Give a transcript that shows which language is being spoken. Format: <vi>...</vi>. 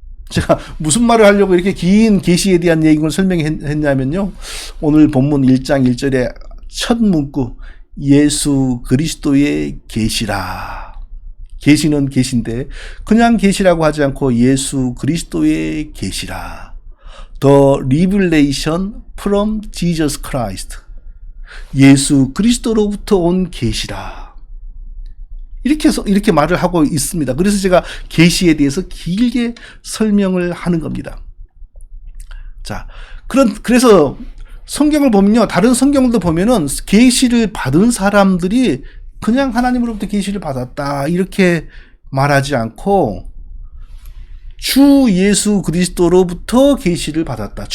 <ko>제가 무슨 말을 하려고 이렇게 긴 계시에 대한 얘기를 설명했냐면요. 오늘 본문 1장 1절의 첫 문구, 예수 그리스도의 계시라. 계시는 계시인데 그냥 계시라고 하지 않고 예수 그리스도의 계시라.</ko> <en>The revelation from Jesus Christ.</en> <ko>예수 그리스도로부터 온 계시라. 이렇게 말을 하고 있습니다. 그래서 제가 계시에 대해서 길게 설명을 하는 겁니다. 자, 그래서 성경을 보면요, 다른 성경들도 보면은 계시를 받은 사람들이 그냥 하나님으로부터 계시를 받았다 이렇게 말하지 않고 주 예수 그리스도로부터 계시를 받았다.</ko>